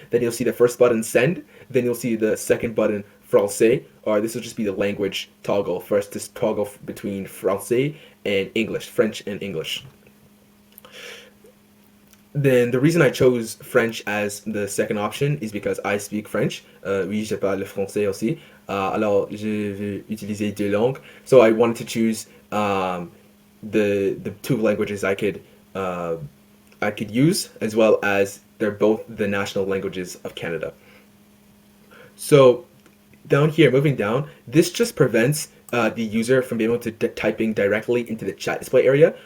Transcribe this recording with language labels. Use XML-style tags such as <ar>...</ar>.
<en>Then you'll see the first button, send. Then you'll see the second button, français, or this will just be the language toggle for us to toggle between français and English, French and English. Then the reason I chose French as the second option is because I speak French.</en> <fr>Oui, je parle français aussi. Alors, je vais utiliser deux langues.</fr> <en>So I wanted to choose the two languages I could use, as well as they're both the national languages of Canada. So down here, moving down, this just prevents the user from being able to typing directly into the chat display area.</en>